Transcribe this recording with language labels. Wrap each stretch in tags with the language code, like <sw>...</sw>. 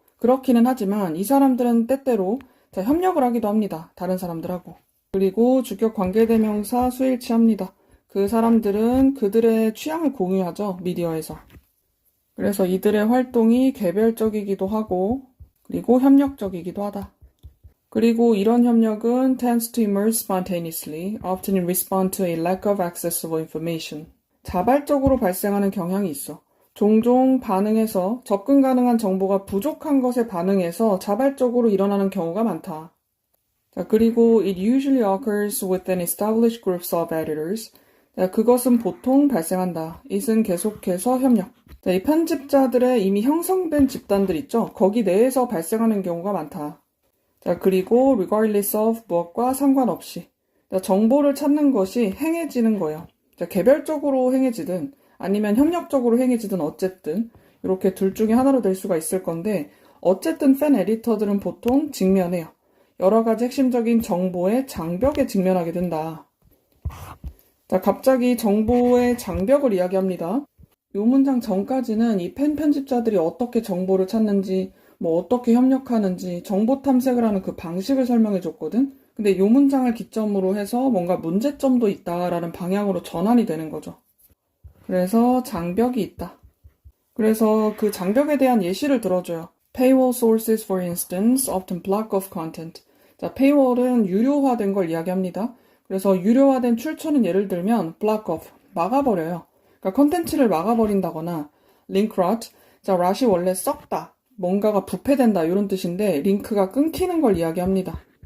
<ko>그렇기는 하지만 이 사람들은 때때로 협력을 하기도 합니다. 다른 사람들하고. 그리고 주격 관계대명사 수일치합니다. 그 사람들은 그들의 취향을 공유하죠. 미디어에서. 그래서 이들의 활동이 개별적이기도 하고 그리고 협력적이기도 하다. 그리고 이런 협력은</ko> <en>tends to emerge spontaneously, often in response to a lack of accessible information.</en> <ko>자발적으로 발생하는 경향이 있어. 종종 반응해서 접근 가능한 정보가 부족한 것에 반응해서 자발적으로 일어나는 경우가 많다. 자, 그리고</ko> <en>it usually occurs within established groups of editors.</en> <ko>자, 그것은 보통 발생한다. it은 계속해서 협력. 자, 이 편집자들의 이미 형성된 집단들 있죠? 거기 내에서 발생하는 경우가 많다. 자, 그리고</ko> <en>regardless of</en> <ko>무엇과 상관없이. 자, 정보를 찾는 것이 행해지는 거예요. 자, 개별적으로 행해지든 아니면 협력적으로 행해지든 어쨌든 이렇게 둘 중에 하나로 될 수가 있을 건데 어쨌든 팬 에디터들은 보통 직면해요. 여러 가지 핵심적인 정보의 장벽에 직면하게 된다. 자, 갑자기 정보의 장벽을 이야기합니다. 이 문장 전까지는 이 팬 편집자들이 어떻게 정보를 찾는지, 뭐 어떻게 협력하는지, 정보 탐색을 하는 그 방식을 설명해 줬거든? 근데 이 문장을 기점으로 해서 뭔가 문제점도 있다라는 방향으로 전환이 되는 거죠. 그래서 장벽이 있다. 그래서 그 장벽에 대한 예시를 들어줘요.</ko> <en>Paywall sources, for instance, often block off content.</en> <ko>자, paywall은 유료화된 걸 이야기합니다. 그래서 유료화된 출처는 예를 들면 block off, 막아버려요. 그러니까 컨텐츠를 막아버린다거나 link rot, 자, rot이 원래 썩다, 뭔가가 부패된다 이런 뜻인데 링크가 끊기는 걸 이야기합니다.</ko>